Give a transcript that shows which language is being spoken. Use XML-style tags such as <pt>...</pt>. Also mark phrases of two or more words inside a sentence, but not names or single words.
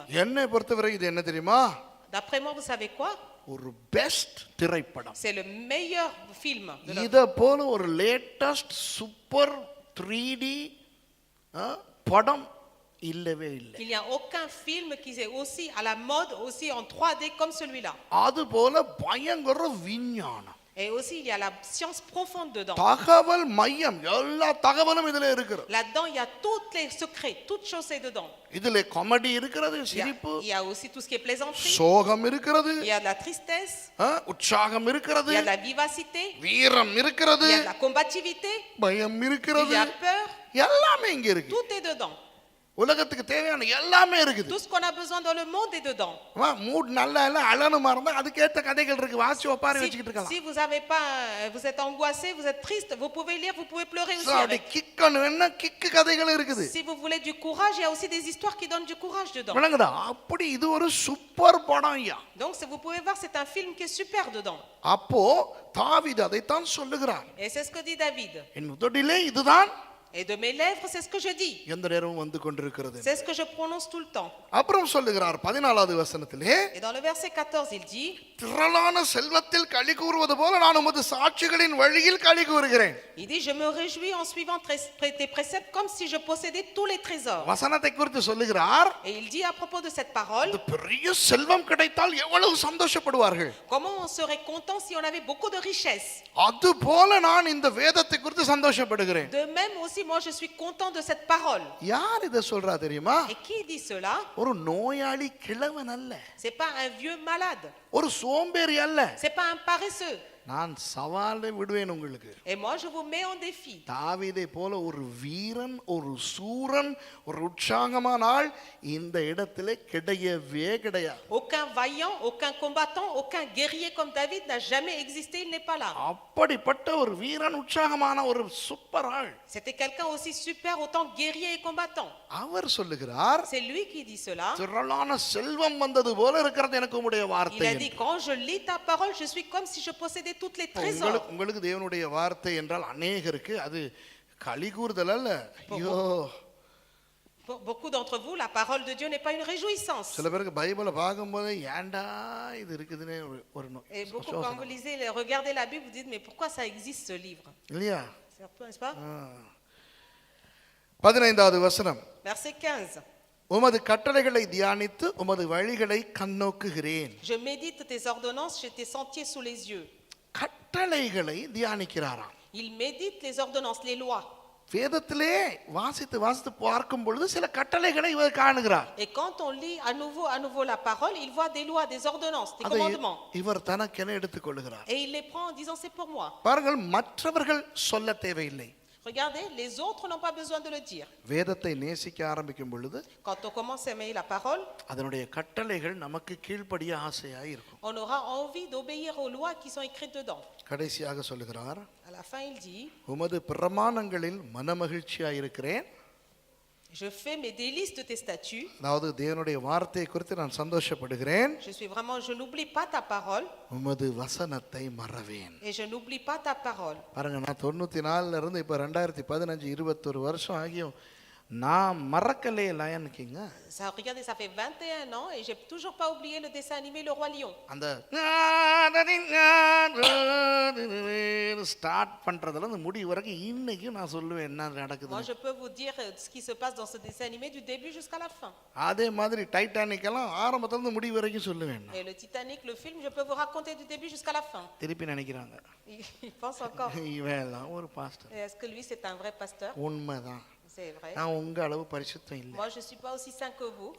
<ta>என்னை பொறுத்தவரை இது என்ன தெரியுமா?</ta> <fr>D'après moi, vous savez quoi?</fr> <ta>ஒரு பெஸ்ட் திரைப்படம்.</ta> <fr>C'est le meilleur film de la</fr> <ta>இத போல ஒரு</ta> <en>latest super 3D</en> <ta>படம் இல்லவே இல்லை.</ta> <fr>Il n'y a aucun film qui est aussi à la mode, aussi en 3D comme celui-là.</fr> <ta>அது போல பயங்கர விஞ்ஞானம்.</ta> <fr>Et aussi, il y a la science profonde dedans.</fr> <ta>தகவல் மையம், எல்லா தகவலும் இதுல இருக்கிறது.</ta> <fr>Là-dedans, il y a tous les secrets, toutes choses est dedans.</fr> <ta>இதுல காமெடி இருக்கிறது,</ta> <fr>Il y, a,</fr> <ta>சிரிப்பு,</ta> <fr>il y a aussi tout ce qui est plaisanterie.</fr> <ta>சோகம் இருக்கிறது,</ta> <fr>Il y a de la tristesse.</fr> <ta>உற்சாகம் இருக்கிறது,</ta> <fr>Il y a de la vivacité.</fr> <ta>வீரம் இருக்கிறது,</ta> <fr>Il y a de la combativité.</fr> <ta>பயம்</ta> <fr>Il</fr> <ta>இருக்கிறது,</ta> <fr>y a peur.</fr> <ta>எல்லாமே இங்க இருக்கு.</ta> <fr>Tout est dedans.</fr> <ta>உலகத்துக்கு தேவையான எல்லாமே இருக்குது.</ta> <fr>Tout ce qu'on a besoin dans le monde est dedans.</fr> <ta>மூட் நல்லா இல்ல அழனுமா இருந்தா அதுக்கேற்ற கதைகள் இருக்கு, வாசி ஒப்பாரி வச்சுக்கிட்டு இருக்கலாம்.</ta> <fr>Si vous avez pas, vous êtes angoissé, vous êtes triste, vous pouvez lire, vous pouvez pleurer aussi</fr> <ta>அப்படி</ta> <fr>avec.</fr> <ta>கிக்கணும் என்ன கிக்கு கதைகள் இருக்குது.</ta> <fr>Si vous voulez du courage, il y a aussi des histoires qui donnent du courage dedans.</fr> <ta>விளங்குதா? அப்படி இது ஒரு சூப்பர் படம் ஐயா.</ta> <fr>Donc vous pouvez voir, c'est un film qui est super dedans.</fr> <ta>அப்போ தாவீது அதைத்தான் சொல்லுகிறார்.</ta> <fr>Et c'est ce que dit David.</fr> <ta>என் உதடிலே இதுதான்</ta> <fr>Et de mes lèvres, c'est ce que je dis.</fr> <ta>எந்த நேரமும் வந்து கொண்டிருக்கிறது.</ta> <fr>C'est ce que je prononce tout le temps.</fr> <ta>அப்புறம் சொல்லுகிறார் 14வது வசனத்திலே,</ta> <fr>Et dans le verset 14, il dit,</fr> <ta>திரளான செல்வத்தில் களி கூறுவது போல நான் உமது சாட்சிகளின் வழியில் களி கூறுகிறேன்.</ta> <fr>il dit, je me réjouis en suivant tes préceptes comme si je possédais tous les trésors.</fr> <ta>வசனத்தை குறித்து சொல்லுகிறார்,</ta> <fr>Et il dit à propos de cette parole,</fr> <ta>இந்த பெரிய செல்வம் கிடைத்தால் எவ்வளவு சந்தோஷப்படுவார்கள்.</ta> <fr>comment on serait content si on avait beaucoup de richesses.</fr> <ta>அது போல நான் இந்த வேதத்தை குறித்து சந்தோஷப்படுகிறேன்.</ta> <fr>De même aussi, moi je suis content de cette parole.</fr> <ta>யார் இத சொல்றா தெரியுமா?</ta> <fr>Et qui dit cela?</fr> <ta>ஒரு நோயாளி கிழவன் அல்ல,</ta> <fr>C'est pas un vieux malade.</fr> <ta>ஒரு சோம்பேறி அல்ல.</ta> <fr>C'est pas un paresseux.</fr> <ta>நான் சவாலை விடுவேன் உங்களுக்கு.</ta> <fr>Et moi je vous mets en défi.</fr> <ta>தாவீதை போல ஒரு வீரன், ஒரு சூரன், ஒரு உற்சாகமான ஆள் இந்த இடத்திலே கிடையவே கிடையாது.</ta> <fr>Aucun vaillant, aucun combattant, aucun guerrier comme David n'a jamais existé, il n'est pas là.</fr> <ta>அப்படிப்பட்ட ஒரு வீரன், உற்சாகமான ஒரு சூப்பர் ஆள்.</ta> <fr>C'était quelqu'un aussi super, autant guerrier et combattant.</fr> <ta>அவர் சொல்லுகிறார்,</ta> <fr>C'est lui qui dit cela.</fr> <ta>திரளான செல்வம் வந்தது போல இருக்கிறது எனக்கு உம்முடைய</ta> <fr>Il</fr> <ta>வார்த்தை.</ta> <fr>a dit, quand je lis ta parole, je suis comme si je possédais toutes les trésors.</fr> <ta>உங்களுக்கு தேவனுடைய வார்த்தை என்றால் அநேகருக்கு அது களி கூறுதல் அல்ல. ஐயோ,</ta> <fr>Pour beaucoup d'entre vous, la parole de Dieu n'est pas une réjouissance.</fr> <ta>சில பேருக்கு பைபிளை பார்க்கும்போது ஏன்டா இது இருக்குதுன்னு ஒரு</ta> <fr>Et beaucoup, quand vous lisez, regardez la Bible, vous dites, mais pourquoi ça existe ce livre?</fr> <ta>இல்லையா?</ta> <fr>C'est un peu, n'est-ce pas?</fr> <ta>15வது வசனம்,</ta> <fr>Verset 15.</fr> <ta>உமது கட்டளைகளை தியானித்து உமது வழிகளை கண்ணோக்குகிறேன்.</ta> <fr>Je médite tes ordonnances, j'ai tes sentiers sous les yeux.</fr> <ta>கட்டளைகளை தியானிக்கிறாராம்.</ta> <fr>Il médite les ordonnances, les lois.</fr> <ta>வேதத்திலே வாசித்து வாசித்து பார்க்கும் பொழுது சில கட்டளைகளை இவர் காணுகிறார்.</ta> <fr>Et quand on lit à nouveau la parole, il voit des lois, des ordonnances, des commandements.</fr> <ta>இவர் தனக்கென எடுத்துக்கொள்கிறார்.</ta> <fr>Et il les prend en disant, c'est pour moi.</fr> <ta>பாருங்கள், மற்றவர்கள் சொல்ல தேவையில்லை.</ta> <fr>Regardez, les autres n'ont pas besoin de le dire.</fr> <ta>வேதத்தை நேசிக்க ஆரம்பிக்கும் பொழுது</ta> <fr>Quand on commence à aimer la parole,</fr> <ta>அதனுடைய கட்டளைகள் நமக்கு கீழ்ப்படிய ஆசையாய் இருக்கும்.</ta> <fr>on aura envie d'obéir aux lois qui sont écrites dedans.</fr> <ta>கடைசியாக சொல்லுகிறார்,</ta> <fr>À la fin, il dit,</fr> <ta>உமது பிரமாணங்களில் மனமகிழ்ச்சியாய் இருக்கிறேன்.</ta> <fr>Je fais mes délices de tes statuts.</fr> <ta>அதாவது தேவனுடைய வார்த்தையை குறித்து நான் சந்தோஷப்படுகிறேன்.</ta> <fr>Je n'oublie pas ta parole</fr> <ta>உமது வசனத்தை மறவேன்.</ta> <fr>et je n'oublie pas ta parole.</fr> <ta>பாருங்க, நான் 94 இருந்து இப்போ 2015 21 வருஷம் ஆகியும் நான் மறக்கலையே லயன் கிங்.</ta> <fr>Regardez, ça fait 21 ans et j'ai toujours pas oublié le dessin animé Le Roi Lion.</fr> <ta>அந்த ஸ்டார்ட் பண்றதுல அந்த முடி வரைக்கும் இன்னைக்கும் நான் சொல்லுவேன் என்ன</ta> <fr>Moi,</fr> <ta>நடக்குது.</ta> <fr>je peux vous dire ce qui se passe dans ce dessin animé du début jusqu'à la fin.</fr> <ta>அதே மாதிரி டைட்டானிக் எல்லாம் ஆரம்பத்துல இருந்து முடி வரைக்கும் சொல்லுவேன் நான்.</ta> <fr>Et le Titanic, le film, je peux vous raconter du début jusqu'à la fin.</fr> <ta>திருப்பி நினைக்கிறாங்க</ta> <fr>Il pense encore.</fr> <ta>இவன் எல்லாம் ஒரு பாஸ்டர்.</ta> <fr>Et est-ce que lui, c'est un vrai pasteur?</fr> <ta>உண்மைதான்,</ta> <fr>C'est vrai.</fr> <ta>நான் உங்க அளவு பரிசுத்தம் இல்லை.</ta> <fr>Moi, je suis pas aussi saint que vous.</fr>